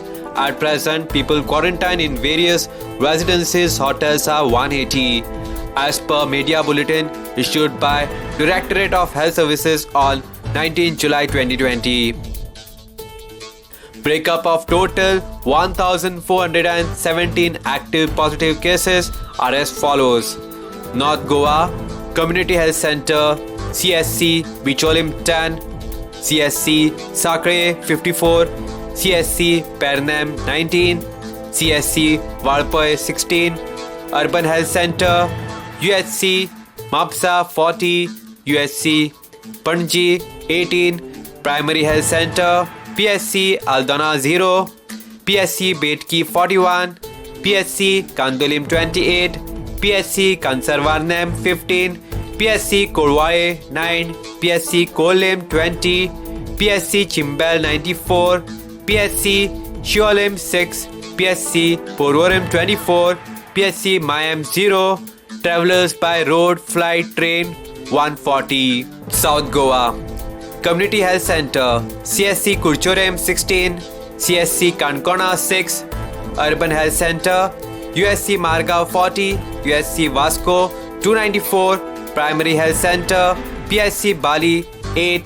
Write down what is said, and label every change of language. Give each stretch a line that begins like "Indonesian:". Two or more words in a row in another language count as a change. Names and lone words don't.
English: At present, people quarantined in various residences hotels are 180, as per media bulletin issued by Directorate of Health Services on 19 July 2020. Breakup of total 1,417 active positive cases are as follows. North Goa, Community Health Center, CSC, Bicholim 10, CSC, Sakre 54, CSC, Pernam 19, CSC, Valpai 16, Urban Health Center, UHC, Mapsa 40, UHC, Panji 18, Primary Health Center, PSC, Aldana 0, PSC, Betki 41, PSC, Kandolim 28, PSC, Kansarvarnam 15, PSC, Korwae 9, PSC, Kolem 20, PSC, Chimbel 94, PSC, Shiolim 6, PSC, Porvorim 24, PSC, Mayam 0, Travelers by road, flight, train 140. South Goa, Community Health Center, CSC Kurchorem 16, CSC Kankona 6, Urban Health Center, USC Margao 40, USC Vasco 294, Primary Health Center, PSC Bali 8,